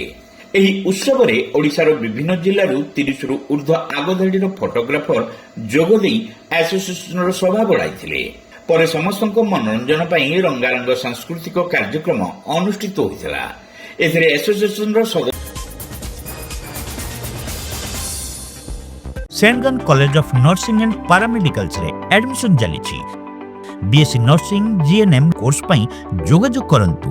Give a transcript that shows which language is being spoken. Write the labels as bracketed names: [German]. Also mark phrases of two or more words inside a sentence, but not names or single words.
[Odia] ଏହି ଉତ୍ସବରେ ଓଡ଼ିଶାର ବିଭିନ୍ନ ଜିଲ୍ଲାରୁ 30ରୁ ଉର୍ଦ୍ଧ୍ୱ ଆଗଧାଡିର ଫଟୋଗ୍ରାଫର ଯୋଗଦେଇ ଆସୋସିଏସନର ଶୋଭା ବଢ଼ାଇଥିଲେ। ପରେ ସମସ୍ତଙ୍କ ମନୋରଞ୍ଜନ ପାଇଁ ରଙ୍ଗାରଙ୍ଗ ସାଂସ୍କୃତିକ କାର୍ଯ୍ୟକ୍ରମ ଅନୁଷ୍ଠିତ ହୋଇଥିଲା। ଏଥିରେ ଆସୋସିଏସନର ସେଣ୍ଟ ଜନ କଲେଜ ଅଫ ନର୍ସିଂ ଏଣ୍ଡ ପାରାମେଡିକାଲ୍ସ ରେ ଆଡମିଶନ ଚାଲି। ବିଏସସି ନର୍ସିଂ ଜିଏନଏମ କୋର୍ସ ପାଇଁ ଯୋଗାଯୋଗ କରନ୍ତୁ।